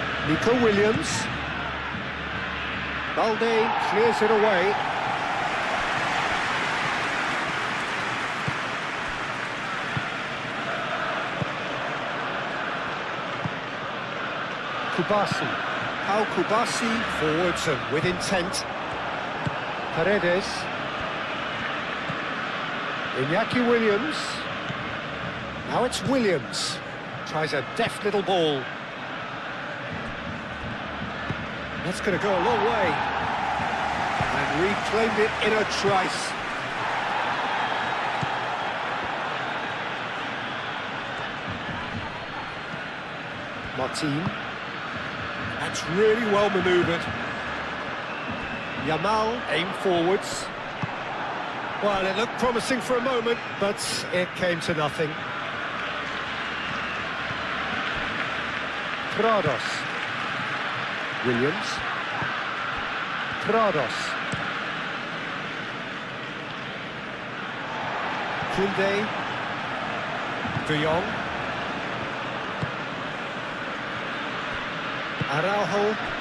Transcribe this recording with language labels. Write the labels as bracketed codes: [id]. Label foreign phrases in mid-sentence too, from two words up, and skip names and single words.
[en] Nico Williams. Balde clears it away. Kubasi. Pau Kubasi forwards and with intent. Paredes. Iñaki Williams. Now it's Williams. Tries a deft little ball. That's going to go a long way. And reclaimed it in a trice. Martin. That's really well manoeuvred. Yamal aimed forwards. Well, it looked promising for a moment, but it came to nothing. Prados. Williams. Prados. Kunde. De Jong. Araujo.